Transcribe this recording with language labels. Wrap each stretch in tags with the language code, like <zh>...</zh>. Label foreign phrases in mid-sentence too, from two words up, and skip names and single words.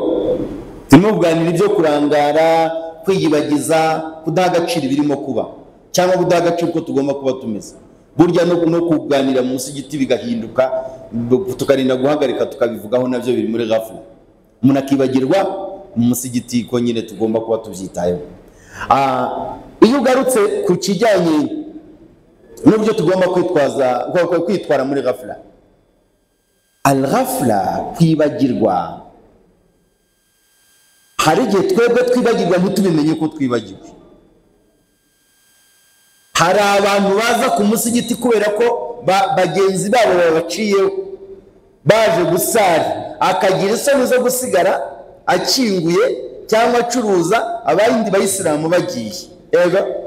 <rw>Turimo kuganira ibyo kurangara kwiyibagiza kudaha agaciro ibirimo kuba cyangwa kudaha agaciro ko tugomba kuba tumeze burya no kuganira mu musigiti bigahinduka tukarinda guhagarika tukabivugaho nabyo biri muri ghafla umuntu akibagirwa mu musigiti ko nyine tugomba kuba tubyitayeho. Iyo ugarutse ku kijyanye n'uburyo tugomba kwitwara muri ghafla al-ghafla kwibagirwa hari igihe twebwe twibagirwa ntitubimenye ko twibagiwe. Hari abantu baza ku musigiti kubera ko bagenzi babo babaciyeho baje gusara akagira isoni zo gusigara akinguye cyangwa acuruza abandi bayisilamu bagiye ega</rw>